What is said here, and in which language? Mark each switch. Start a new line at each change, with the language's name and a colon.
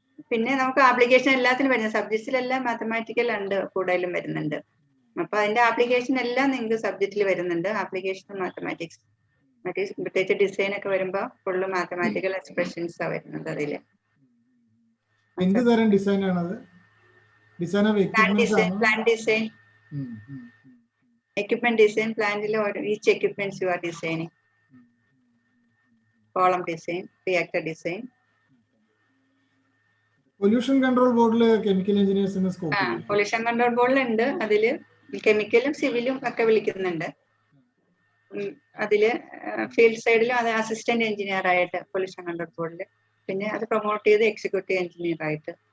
Malayalam: പിന്നെ നമുക്ക് ആപ്ലിക്കേഷൻ എല്ലാത്തിനും വരുന്നത്, സബ്ജക്ട്സിലെല്ലാം മാത്തമാറ്റിക്കൽ ഉണ്ട് കൂടുതലും വരുന്നുണ്ട്. അപ്പൊ അതിന്റെ ആപ്ലിക്കേഷൻ എല്ലാം നിങ്ങൾക്ക് സബ്ജക്റ്റിൽ വരുന്നുണ്ട്. ആപ്ലിക്കേഷൻ മാത്തമാറ്റിക്സ്, മറ്റേ പ്രത്യേകിച്ച് ഡിസൈൻ ഒക്കെ വരുമ്പോ ഫുള്ള് മാത്തമാറ്റിക്കൽ എക്സ്പ്രഷൻസ് ആ വരുന്നത് അതില്. എന്ത് തരം ഡിസൈൻ ആണത്?
English: Design of equipments, plant design, equipment design, plant each equipments you are designing. Column design, reactor design.
Malayalam: Pollution control ബോർഡില് chemical എഞ്ചിനീയേഴ്സിന് scope? Pollution control ബോർഡിൽ ഉണ്ട്. അതില് കെമിക്കലും സിവിലും ഒക്കെ വിളിക്കുന്നുണ്ട്. അതില് ഫീൽഡ് സൈഡിലും അത് അസിസ്റ്റന്റ് എഞ്ചിനീയർ ആയിട്ട് പൊല്യൂഷൻ കൺട്രോൾ ബോർഡില്, പിന്നെ അത് പ്രൊമോട്ട് ചെയ്ത് എക്സിക്യൂട്ടീവ് എഞ്ചിനീയർ ആയിട്ട്.